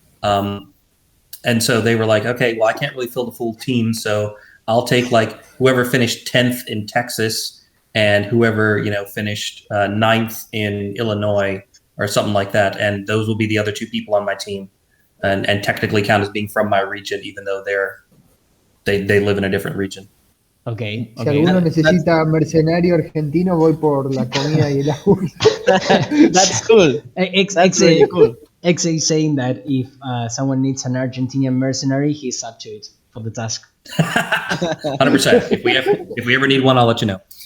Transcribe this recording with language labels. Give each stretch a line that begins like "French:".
English: And so they were like, okay, well, I can't really fill the full team, so I'll take like whoever finished 10th in Texas and whoever, finished 9th in Illinois or something like that. And those will be the other 2 people on my team, and technically count as being from my region, even though they live in a different region. Okay.
Spanish: Si alguno necesita mercenario argentino, voy por la comida y el agua.
English: That's cool. That's really cool. Exe is saying that if someone needs an Argentinian mercenary, he's up to it for the task. 100%. If we ever need one, I'll let you know.